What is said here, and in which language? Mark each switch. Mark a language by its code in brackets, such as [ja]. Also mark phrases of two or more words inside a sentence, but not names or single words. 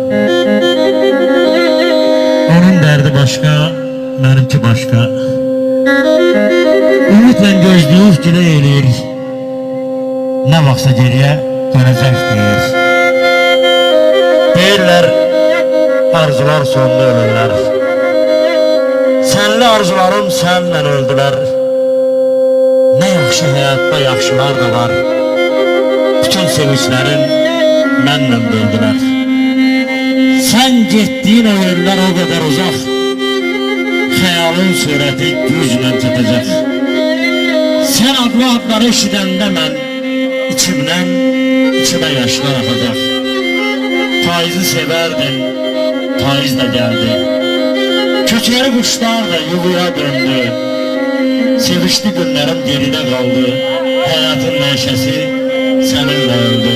[tr] Onun derdi başka, benimki başka. [az] Ümitlə gözləyib dilə eləyir. Nə vaxtsa geriyə dönəcək deyir. Deyirlər, arzular sonda ölürlər. Sənli arzularım sənlə öldülər. Nə yaxşı həyatda yaxşılar da var. Bütün sevinçlərin mənlə böldülər. Sən getdiyin o yerlər o qədər uzaq. Xəyalın surəti güclə çatacaq. Sən adlı adları eşidəndə mən içimden [tr] içime yaşlar akacak. Payızı severdin, payız da geldi. Köçeri kuşlar da yuvaya döndü. Sevişli günlerim geride kaldı. Hayatın neşesi seninle öldü.